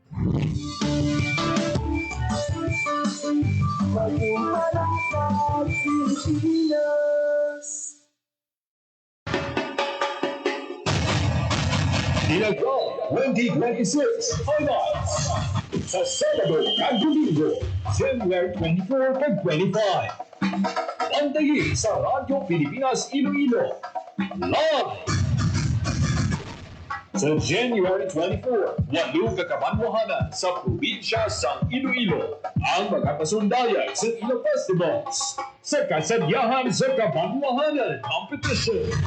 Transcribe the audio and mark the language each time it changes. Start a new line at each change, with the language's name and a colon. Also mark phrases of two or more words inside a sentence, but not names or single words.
Hiligaynon: Dinagdag 2026 highlights sa Sabado at Domingo, January 24 to 25. Pantayi sa Radyo Pilipinas Iloilo. Live! Sa January 24, walong kakabanwahanan sa probinsya sa Iloilo ang mga pasundayag sa ilang festivals sa kasadyahan sa kabanwahanan competition.